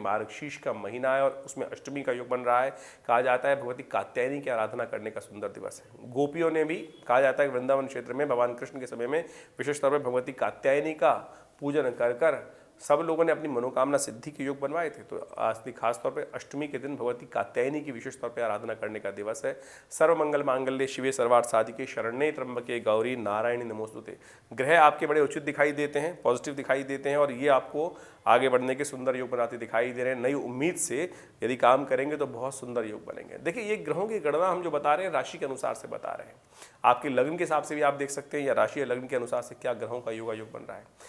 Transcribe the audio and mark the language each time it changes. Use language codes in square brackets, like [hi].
[hi] मार्गशीर्ष का महीना है और उसमें अष्टमी का योग बन रहा है। कहा जाता है भगवती कात्यायनी की आराधना करने का सुंदर दिवस है। गोपियों ने भी कहा जाता है वृंदावन क्षेत्र में भगवान कृष्ण के समय में विशेष तौर पर भगवती कात्यायनी का पूजन कर सब लोगों ने अपनी मनोकामना सिद्धि के योग बनवाए थे। तो आज खास तौर पे अष्टमी के दिन भगवती कात्यायनी की विशेष तौर पे आराधना करने का दिवस है। [sa] सर्वमंगल मांगल्ये शिवे सर्वार्थ साधिके शरण्ये त्र्यंबके गौरी नारायणी नमोस्तुते। [hi] ग्रह आपके बड़े उचित दिखाई देते हैं, पॉजिटिव दिखाई देते हैं और ये आपको आगे बढ़ने के सुंदर योग बनाते दिखाई दे रहे हैं। नई उम्मीद से यदि काम करेंगे तो बहुत सुंदर योग बनेंगे। देखिए, ये ग्रहों की गणना हम जो बता रहे हैं राशि के अनुसार से बता रहे हैं। आपके लग्न के हिसाब से भी आप देख सकते हैं या राशि या लग्न के अनुसार से क्या ग्रहों का योग बन रहा है।